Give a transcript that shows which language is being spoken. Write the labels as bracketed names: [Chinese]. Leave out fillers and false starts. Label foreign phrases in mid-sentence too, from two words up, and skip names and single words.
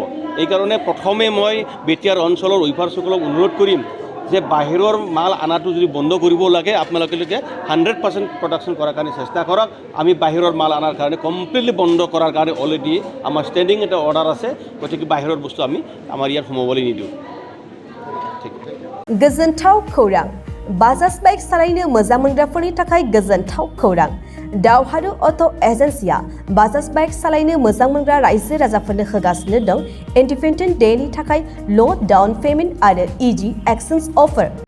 [Assamese] এইকাৰণে প্ৰথমে মই बीटीआर অঞ্চলৰ উইভাৰসকলক অনুৰোধ কৰিম যে বাহিৰৰ মাল আনাটো যদি বন্ধ কৰিব লাগে, আপোনালোকে 100% প্ৰডাকশ্যন কৰাৰ কাৰণে চেষ্টা কৰক। আমি বাহিৰৰ মাল আনাৰ কাৰণে কমপ্লিটলি বন্ধ কৰাৰ কাৰণে অলৰেডি আমাৰ ষ্টেণ্ডিং এটা অৰ্ডাৰ আছে। গতিকে বাহিৰৰ বস্তু আমি আমাৰ ইয়াত সোমাবলৈ নিদিওঁ। ঠিক আছে। [Bodo] गोजोनथाव खौरां। बाजाज बाइक सालायनो मोजां मोनग्राफोरनि थाखाय गोजोनथाव खौरां। दावहारु अट' एजेन्सिया बाजाज बाइक सालायनो मोजां मोनग्रा रायजो राजाफोरनो होगासिनो दं इन्डिपेन्डेन्ट डेनि थाखाय [English] low down payment [Bodo] आरो [English] easy exchange offer.